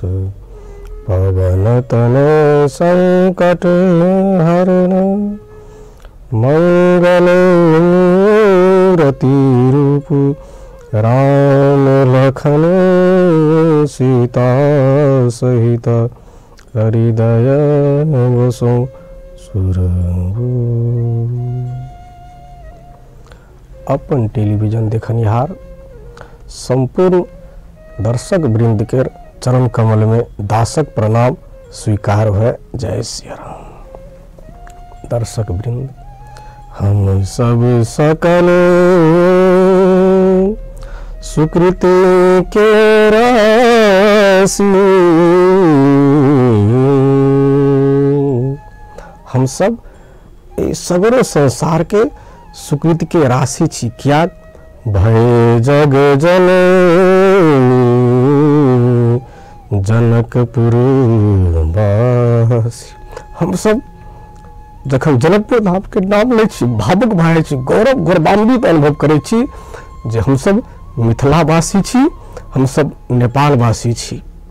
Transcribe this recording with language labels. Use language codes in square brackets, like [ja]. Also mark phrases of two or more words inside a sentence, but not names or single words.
[awa] पवन तन संकट हरण मंगल मूर्ति रूप राम लखन सीता सहित हृदय बसो सुरभु। [mai] अपन टेलीविजन देखनिहार संपूर्ण दर्शक वृंद के चरण कमल में दासक प्रणाम स्वीकार है। जय श्री राम। दर्शक वृंद हम सब सकल सुकृत के राशि हम सब सगरो संसार के सुकृत के राशि छी। क्या भय जग जननी जनकपुर वासी। हम सब जखन जनकपुर धाम के नाम लै छी भावुक भए छी, गौरव गौरवान्वित अनुभव करै छी जे हम सब मिथिलावासी छी, हम सब नेपालवासी छी।